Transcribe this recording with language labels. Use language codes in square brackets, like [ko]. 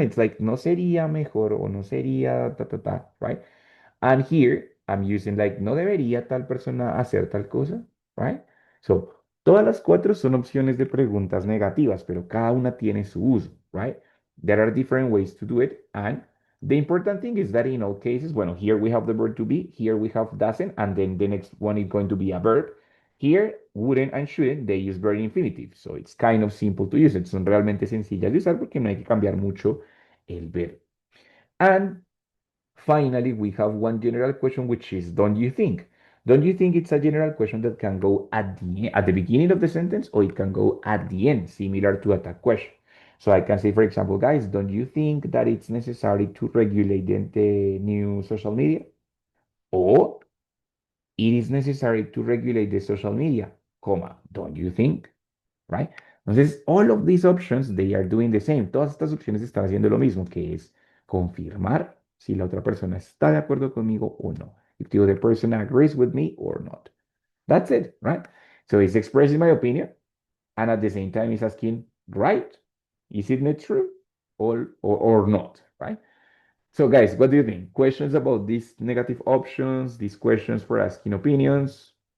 [en] It's like [es] no sería mejor o no sería ta ta ta, [en] right? And here I'm using like [es] no debería tal persona hacer tal cosa, [en] right? [es] So todas las cuatro son opciones de preguntas negativas, pero cada una tiene su uso, [en] right? There are different ways to do it, and the important thing is that in all cases, well, here we have the verb to be, here we have doesn't, and then the next one is going to be a verb. Here, wouldn't and shouldn't, they use very infinitive. So it's kind of simple to use. [es] Son realmente sencillas de usar porque no hay que cambiar mucho el verbo. [en] And finally, we have one general question, which is, don't you think? Don't you think it's a general question that can go at the beginning of the sentence, or it can go at the end, similar to a tag question? So I can say, for example, guys, don't you think that it's necessary to regulate the new social media? Or it is necessary to regulate the social media, comma, don't you think? Right? [es] Entonces, [en] all of these options, they are doing the same. [es] Todas estas opciones están haciendo lo mismo, que es confirmar si la otra persona está de acuerdo conmigo o no. [en] If the other person agrees with me or not. That's it, right? So it's expressing my opinion, and at the same time, it's asking, right? Is it not true or not, right? So guys, what do you think? Questions about these negative options, these questions for asking opinions?